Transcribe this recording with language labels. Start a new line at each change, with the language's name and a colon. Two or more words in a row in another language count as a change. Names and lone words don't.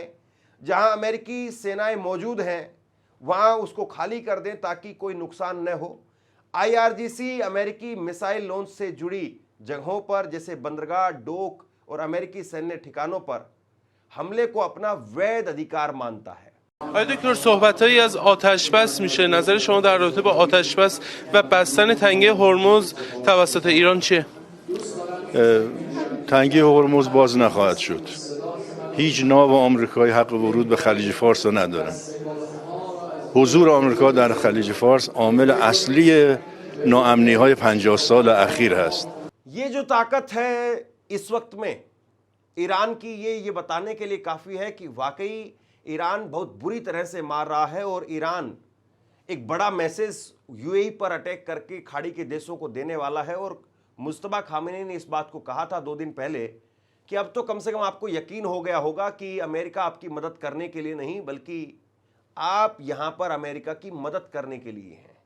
Hindi: जहाँ अमेरिकी सेनाएं मौजूद हैं वहाँ उसको खाली कर दें ताकि कोई नुकसान न हो। IRGC अमेरिकी मिसाइल लॉन्च से जुड़ी जगहों पर, जैसे बंदरगाह, डोक और अमेरिकी सैन्य ठिकानों पर हमले को अपना वैध अधिकार मानता है।
Persian: آقای دکتر صحبت‌هایی از آتش‌بس میشه. نظر شما در رابطه با آتش‌بس و بستن تنگه هرمز توسط ایران چیه؟ تنگه هرمز باز نخواهد شد. هیچ ناو آمریکایی حق ورود به خلیج فارس را نداره. حضور آمریکا در خلیج فارس عامل اصلی ناامنی‌های 50 سال اخیر هست.
Hindi: ये जो ताकत है इस वक्त में ईरान की, ये बताने के लिए काफ़ी है कि वाकई ईरान बहुत बुरी तरह से मार रहा है, और ईरान एक बड़ा मैसेज UAE पर अटैक करके खाड़ी के देशों को देने वाला है। और मुस्तफा खामेनी ने इस बात को कहा था 2 दिन पहले कि अब तो कम से कम आपको यकीन हो गया होगा कि अमेरिका आपकी मदद करने के लिए नहीं, बल्कि आप यहाँ पर अमेरिका की मदद करने के लिए हैं।